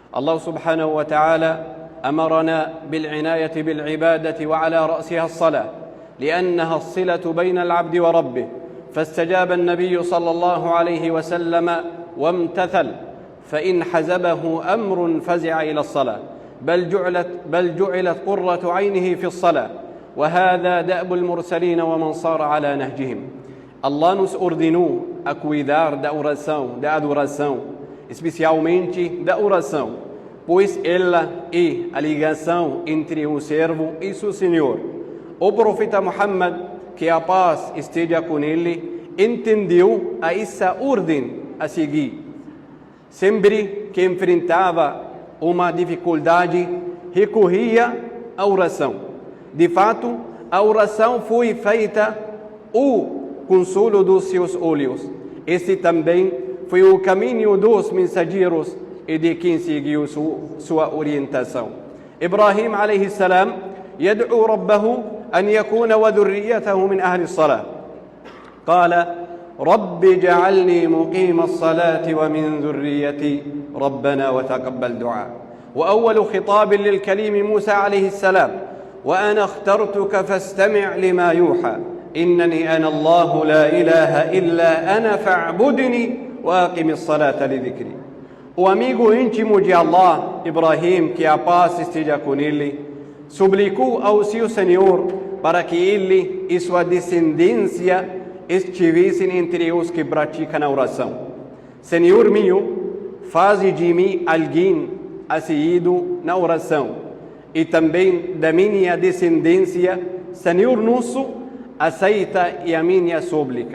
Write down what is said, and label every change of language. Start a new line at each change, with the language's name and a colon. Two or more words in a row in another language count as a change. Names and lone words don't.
Arabic: الله سبحانه وتعالى أمرنا بالعناية بالعبادة وعلى رأسها الصلاة، لأنها الصلة بين العبد وربه، فاستجاب النبي صلى الله عليه وسلم وامتثل، فإن حزبه أمر فزع إلى الصلاة، بل جعلت قرة عينه في الصلاة، وهذا دأب المرسلين ومن صار على نهجهم.
Portuguese: Allah nos ordenou a cuidar da adoração, especialmente da oração, pois ela é a ligação entre o servo e seu Senhor. O profeta Muhammad, que a paz esteja com ele, entendeu essa ordem a seguir. Sempre que enfrentava uma dificuldade, recorria à oração. De fato, a oração foi feita o consolo dos seus olhos. Este também foi o caminho dos mensageiros e de quem seguiu sua orientação.
Arabic: Ibrahim عليه السلام يدعو ربه أن يكون وذريته من أهل الصلاة. قال رب اجعلني مقيم الصلاة ومن ذريتي ربنا وتقبل دعاء. وأول خطاب للكليم موسى عليه السلام وأنا اخترتك فاستمع لما يوحى إنني أنا الله لا إله إلا أنا فاعبدني وأقم الصلاة لذكري.
Portuguese: O amigo íntimo de Allah, Ibrahim, que a paz esteja com ele, suplicou ao seu Senhor para que ele e sua descendência estivessem entre os que praticam a oração. Senhor meu, faze de mim alguém assíduo na oração, e também da minha descendência, Senhor nosso, aceita a minha súplica.